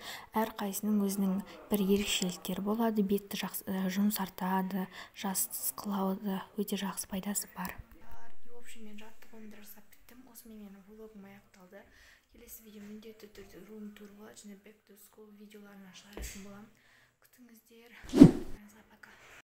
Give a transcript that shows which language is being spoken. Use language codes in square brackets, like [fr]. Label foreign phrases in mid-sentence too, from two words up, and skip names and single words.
[kk] Әр қайсының өзінің бір ерекшеліктері болады. Бетті жұмсартады, жас қылады, өте жақсы пайдасы бар. [ru] В общем, [kk] мен жаттығуымды жасап біттім. Осымен менің влогым аяқталды. Келесі видео міндетті түрде [en] room tour [kk] болады, және [en] back to school [kk] видеоларына шығаратын боламын. Күтіңіздер.